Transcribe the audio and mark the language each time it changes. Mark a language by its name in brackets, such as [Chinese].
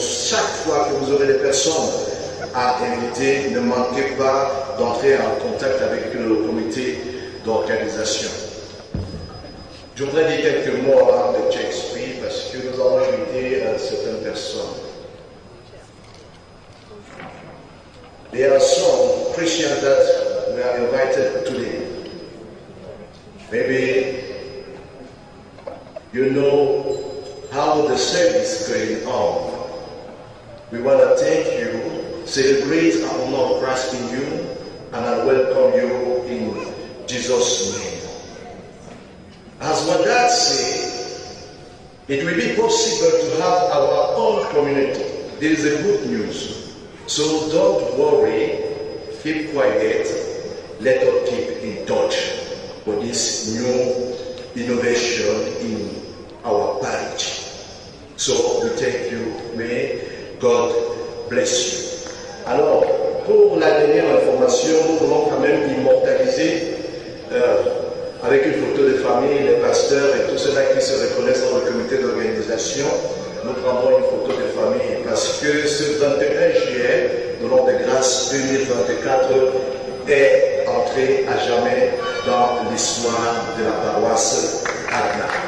[French] Chaque fois que vous aurez des personnes à inviter, ne manquez pas d'entrer en contact avec le comité d'organisation. Je voudrais dire quelques mots de Shakespeare parce que nous avons invité certaines personnes. [English] There are some Christians that we are invited today. Maybe you know how the service is going on. We want to thank you, celebrate our honor of Christ in you, and I welcome you in Jesus' name. As my dad said, it will be possible to have our own community. There is a good news. So don't worry, keep quiet, let us keep in touch for this new innovation in our parish. So we thank you, may God bless you. [French] Alors, pour la dernière information, nous voulons quand même immortaliser avec une photo de famille, les pasteurs et tous ceux-là qui se reconnaissent dans le comité d'organisation. Nous prendrons une photo de famille parce que ce 21 juillet, de l'an de grâce 2024, est entré à jamais dans l'histoire de la paroisse Adna.